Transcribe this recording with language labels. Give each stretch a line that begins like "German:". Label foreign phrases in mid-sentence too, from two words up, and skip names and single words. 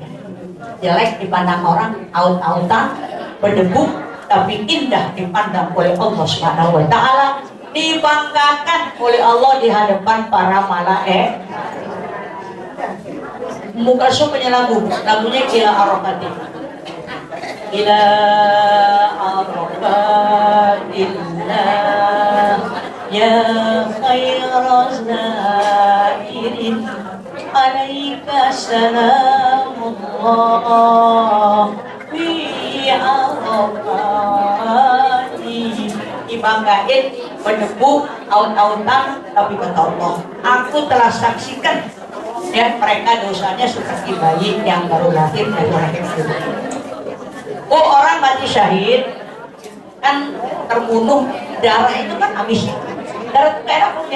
Indonesian: Jelek dipandang orang, aut-autan, berdebu, tapi indah dipandang oleh Allah
Arabic: سبحانه وتعالى,
Indonesian: dibanggakan oleh Allah di hadapan para malaikat. Muka punya lagunya
Arabic: إلى عرفات. إلى عرفات الله يا خير الزائرين عليك سلام الله في عرفات.
Indonesian: Dibanggain menyebut aut-autan, tapi kata Allah, aku telah saksikan ya mereka dosanya seperti bayi yang baru lahir dari rahim ibu. Oh, orang mati syahid kan terbunuh, darah itu kan habis, darah itu enak punya.